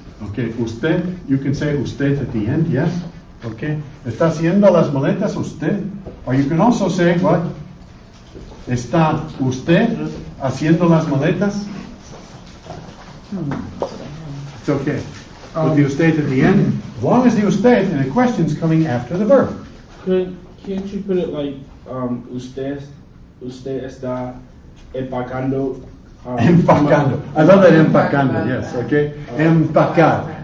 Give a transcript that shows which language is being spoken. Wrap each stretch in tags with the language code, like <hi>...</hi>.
<en>Okay, usted, you can say usted at the end, yes? Okay.</en> <es>Está haciendo las maletas usted.</es> <en>Or you can also say what?</en> <es>Está usted haciendo las maletas? It's okay.</es> <en>with the usted at the end, as long as the usted and the question's coming after the verb. Can't you put it like,</en> <es>usted está empacando?</es> <en>Empacando. I love that empacando, yes, okay? Empacar.</en>